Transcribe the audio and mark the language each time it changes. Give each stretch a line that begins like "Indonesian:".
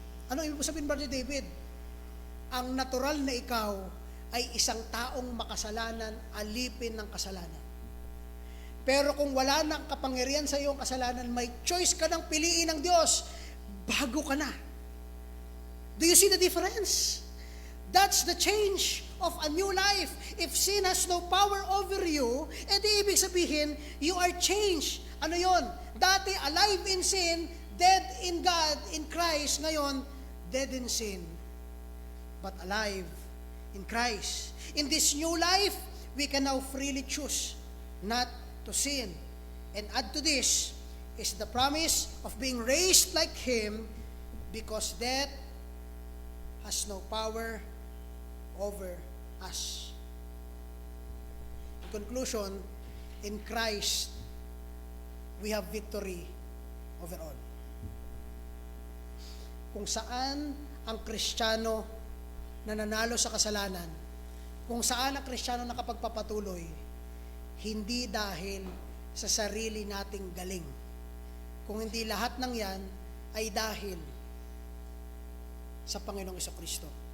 Filipino: Ano ibig sabihin, Brother David? Ang natural na ikaw ay isang taong makasalanan, alipin ng kasalanan. Pero kung wala nang kapangyarihan sa iyong kasalanan, may choice ka ng piliin ng Diyos, bago ka na.
English: Do you see the difference? That's the change of a new life. If sin has no power over you,
Filipino: edi ibig sabihin,
English: you are changed.
Filipino: Ano yon? Dati
English: alive in sin, dead in God, in Christ.
Filipino: Ngayon,
English: dead in sin, but alive in Christ. In this new life, we can now freely choose not to sin. And add to this is the promise of being raised like Him, because death has no power over us. In conclusion, in Christ, we have victory over all.
Filipino: Kung saan ang Kristiyano nananalo sa kasalanan, kung saan ang Kristiyano nakapagpapatuloy, hindi dahil sa sarili nating galing. Kung hindi lahat ng yan ay dahil sa Panginoong Kristo.